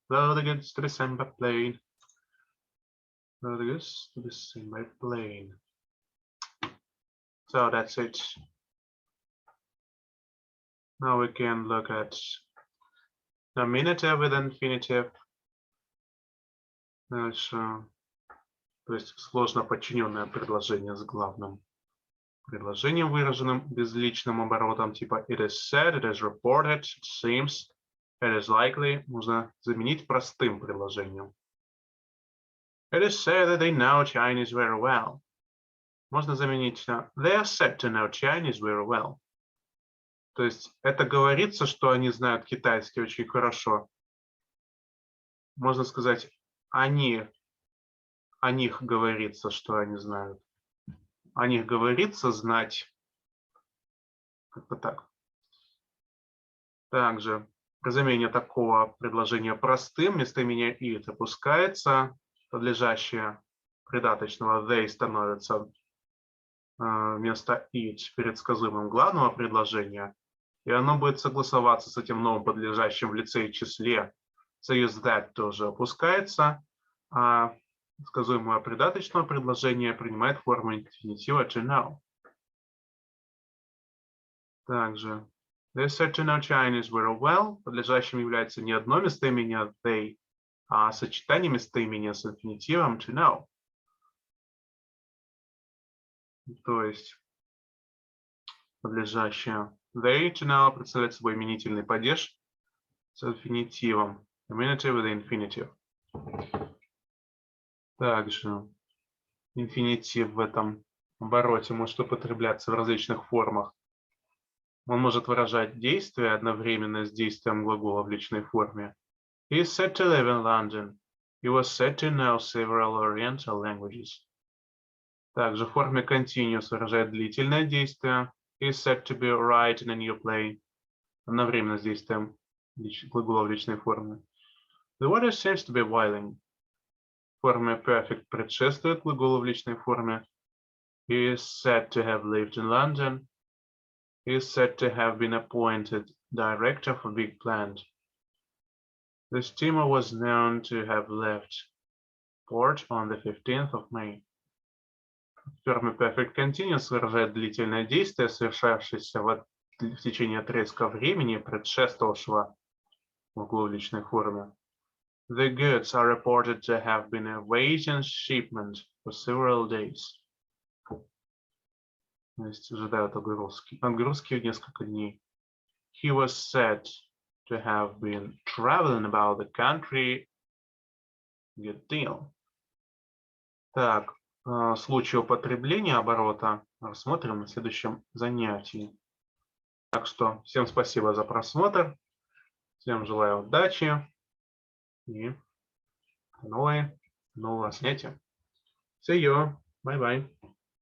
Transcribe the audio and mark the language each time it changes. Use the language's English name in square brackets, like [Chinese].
[English] Allow the goods to be sent by plane. Allow the goods to be sent by plane. So that's it. Now we can look at nominative with infinitive. [Russian] Дальше. То есть сложно подчиненное предложение с главным предложением, выраженным безличным оборотом, типа [English] it is said, it is reported, it seems, it is likely, [Russian] можно заменить простым предложением. [English] It is said that they know Chinese very well. [Russian] Можно заменить на [English] they are said to know Chinese very well. [Russian] То есть это говорится, что они знают китайский очень хорошо. Можно сказать, о них говорится, что они знают. О них говорится знать. Как-то так. Также при замене такого предложения простым местоимение it опускается, подлежащее придаточного they становится вместо it предсказуемым главного предложения, и оно будет согласоваться с этим новым подлежащим в лице и числе. Союз that тоже опускается, а сказуемое придаточное предложение принимает форму инфинитива to know. [English] Также they said to know Chinese very well. [Russian] Подлежащим является не одно местоимение they, а сочетание местоимения с инфинитивом to know. То есть подлежащее they to know представляет собой именительный падеж с инфинитивом. [English] Imitative with infinitive. [Russian] Также инфинитив в этом обороте может употребляться в различных формах. Он может выражать действие одновременно с действием глагола в личной форме. [English] He is said to live in London. He was said to know several Oriental languages. [Russian] Также в форме continuous выражает длительное действие. [English] He is said to be writing a new play. [Russian] Одновременно с действием глагола в личной форме. [English] The weather seems to be boiling. [Russian] В форме perfect предшествует глаголу в личной форме. [English] He is said to have lived in London. He is said to have been appointed director for big plant. The steamer was known to have left port on the 15th of May. [Russian] В форме perfect continuous выражает длительное действие, совершавшееся в течение отрезка времени, предшествовавшего глаголу в личной форме. [English] The goods are reported to have been awaiting shipment for several days. [Russian] То есть ожидают отгрузки в несколько дней. [English] He was said to have been traveling about the country a good deal. [Russian] Так, случай употребления оборота рассмотрим на следующем занятии. Так что всем спасибо за просмотр, всем желаю удачи и до нового занятия. [English] See you. Bye-bye.